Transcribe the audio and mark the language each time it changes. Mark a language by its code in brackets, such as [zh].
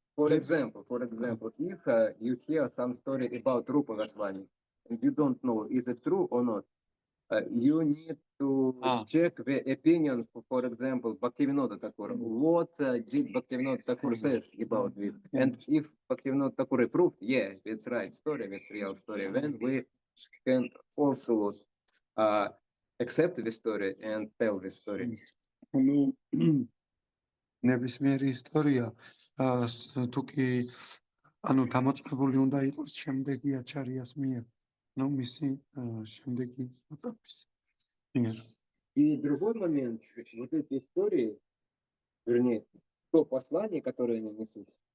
[en] For example, if you hear some story about Rupa Goswami and you don't know is it true or not, you need to check the opinion, for example, Bhaktivinoda Thakur. What did Bhaktivinoda Thakur says about this? And if Bhaktivinoda Thakur approved, yeah, it's right story, it's real story, then we can also accept the story and tell the story. [ka] ანუ ნებისმიერი ისტორია თუ კი ანუ დამოწმებული უნდა იყოს შემდეგი აჩარიას მიერ, ну მისი შემდეგი ეტაპის მიერ. [ru] И другой момент, вот эти истории, вернее, то послание, которое они несут,